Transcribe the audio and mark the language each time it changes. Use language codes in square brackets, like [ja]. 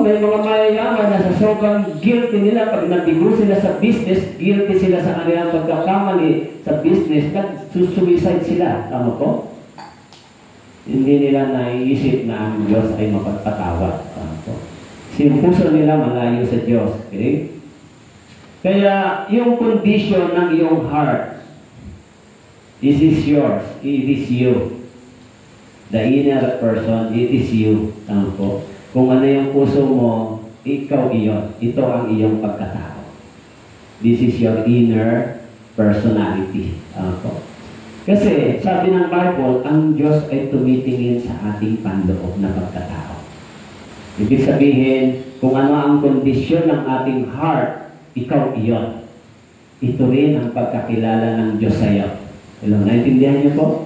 [tl] May mga mayayaman na sa sobrang guilty nila, pag nabigo sila sa business, guilty sila sa kanilang pagkakamali sa business, nag-suicide sila. Tama po? Hindi nila naiisip na ang Diyos ay mapagpatawad. Tama po? Kasi yung puso nila malayo sa Diyos. Okay? Kaya, yung [en] condition ng iyong heart, this is yours. It is you. The inner person, it is you. [tl] Tama po? Kung ano yung puso mo, ikaw iyon. Ito ang iyong pagkatao. [en] This is your inner personality. [tl] Tama po? Kasi, sabi ng Bible, ang Diyos ay tumitingin sa ating panloob na pagkatao. Ibig sabihin, kung ano ang kondisyon ng ating heart, ikaw iyon. Ito rin ang pagkakilala ng Diyos sa iyo. Hello, naintindihan niyo po?